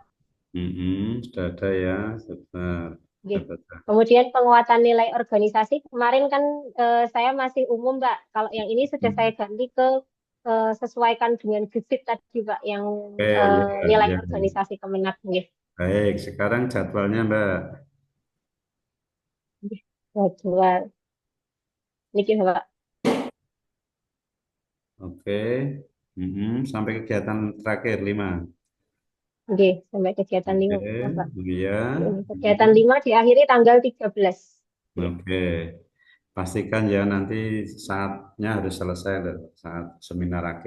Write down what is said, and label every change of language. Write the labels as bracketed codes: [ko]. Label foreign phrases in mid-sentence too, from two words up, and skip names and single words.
[id] Sudah ada ya. Sebentar. Oke. Sudah ada. Kemudian penguatan nilai organisasi kemarin kan saya masih umum, Pak. Kalau yang ini sudah saya ganti ke sesuaikan dengan GFIT tadi, Pak, yang Oke, ya, nilai ya. organisasi Kemenak. Nggih. Baik, sekarang jadwalnya, Mbak. Nggih. Jadwal. Niki, Pak. Oke. Sampai kegiatan terakhir 5. Oke, sampai kegiatan 5, Oke, Pak. iya. Ini kegiatan 5 diakhiri tanggal 13. Nggih. Oke. Pastikan ya nanti saatnya harus selesai loh, saat seminar akhir.